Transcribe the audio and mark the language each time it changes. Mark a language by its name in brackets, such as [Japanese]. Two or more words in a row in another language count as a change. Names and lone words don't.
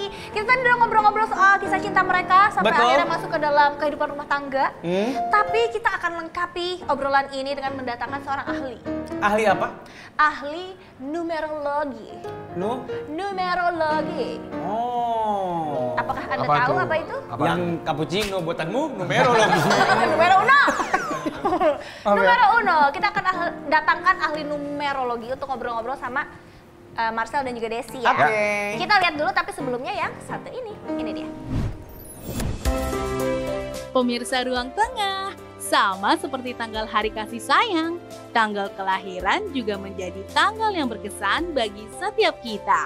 [Indonesian] Kita tadi udah ngobrol-ngobrol soal kisah cinta mereka sampai Betul. akhirnya masuk ke dalam kehidupan rumah tangga. Tapi kita akan lengkapi obrolan ini dengan mendatangkan seorang ahli. Ahli apa? Ahli numerologi. Numerologi. Oh. Apakah Anda Apa tahu tuh? apa itu? Yang cappuccino buatanmu numero loh. [Italian] Numero uno. Numero uno. [Indonesian] Kita akan datangkan ahli numerologi untuk ngobrol-ngobrol sama Marcel dan juga Desi ya. Oke. Kita lihat dulu tapi sebelumnya yang satu ini. Ini dia. Pemirsa Ruang Tengah, sama seperti tanggal hari kasih sayang, tanggal kelahiran juga menjadi tanggal yang berkesan bagi setiap kita.